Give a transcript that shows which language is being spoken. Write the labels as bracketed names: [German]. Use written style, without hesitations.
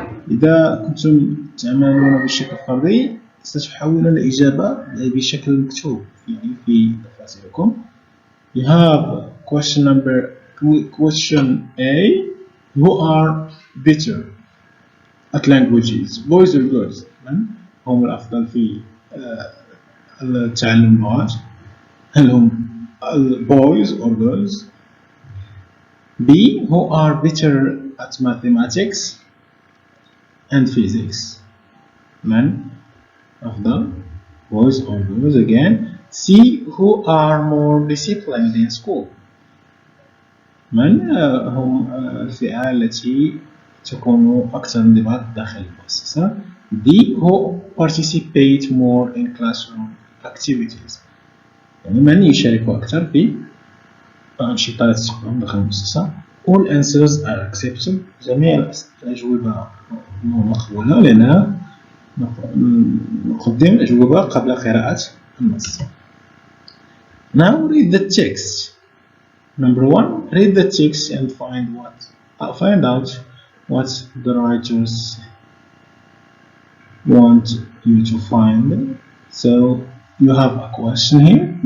[Arabic] إذا كنتم تعملون بشكل فردي ستحاولون الإجابة بشكل مكتوب في دفاتركم. [English] You have question A. Who are better at languages, boys or girls? [Arabic] من هم الأفضل في تعلم اللغات؟ هل هم [English] boys or girls? B. Who are better at mathematics and physics? [Arabic] من أفضل [English] boys or girls again? C. Who are more disciplined in school? [Arabic] من هم الفئة التي تكون أكثر انضباط داخل المؤسسة. [English] The who participate more in classroom activities، [Arabic] يعني من يشارك أكثر في أنشطة تكون داخل المؤسسة. [English] All answers are accepted، [Arabic] جميع الأجوبة مقبولة، لأننا نقدم الأجوبة قبل قراءة النص. [English] Now read the text. Number 1, read the text and find out what the writers want you to find. So you have a question here.